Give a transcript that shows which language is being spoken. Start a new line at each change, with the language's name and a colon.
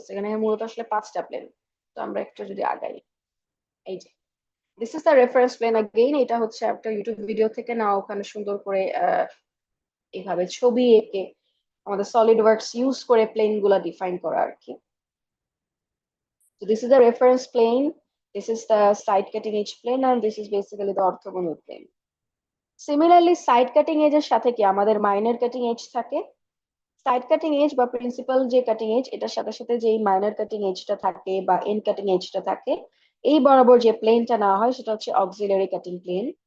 Bangla: সেখানে মূলত আসলে পাঁচটা প্লেন। তো আমরা একটু যদি আগাই, এই যে
English: This is the reference plane again.
Bangla: এটা হচ্ছে একটা ইউটিউব ভিডিও থেকে নেওয়া, ওখানে সুন্দর করে এইভাবে ছবি এঁকে আমাদের সলিড ওয়ার্কস ইউজ করে প্লেন গুলা ডিফাইন করা আর কি।
English: So this is the reference plane, this is the side cutting edge plane, and this is basically the orthogonal plane.
Bangla: Similarly, side cutting edge এর সাথে কি আমাদের মাইনর কাটিং এজ থাকে। Side cutting edge বা principal যে cutting edge, এটার সাথে সাথে যে মাইনর কাটিং এজটা থাকে বা এন্ড কাটিং এজটা থাকে, এই বরাবর যে প্লেনটা নেওয়া হয় সেটা হচ্ছে অক্সিলারি কাটিং প্লেন।